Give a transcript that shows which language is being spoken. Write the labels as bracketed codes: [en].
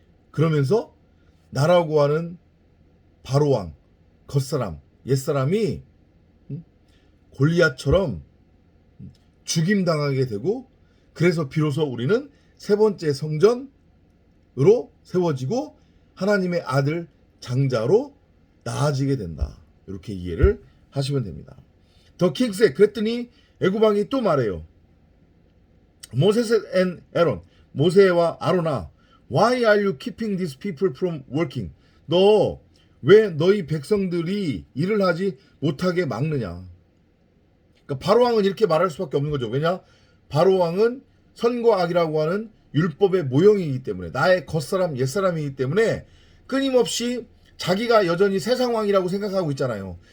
[ko] 그러면서 나라고 하는 바로왕, 겉사람, 옛사람이 골리앗처럼 죽임당하게 되고, 그래서 비로소 우리는 세 번째 성전으로 세워지고 하나님의 아들 장자로 나아지게 된다. 이렇게 이해를 하시면 됩니다. [en] 더 킹스에 [ko] 그랬더니 애굽왕이 또 말해요. [en] 모세스 앤 에론, [ko] 모세와 아론아, [en] why are you keeping these people from working? [ko] 너 왜 너희 백성들이 일을 하지 못하게 막느냐? 그러니까 바로왕은 이렇게 말할 수밖에 없는 거죠. 왜냐? 바로왕은 선과 악이라고 하는 율법의 모형이기 때문에, 나의 겉사람 옛사람이기 때문에 끊임없이 자기가 여전히 세상왕이라고 생각하고 있잖아요.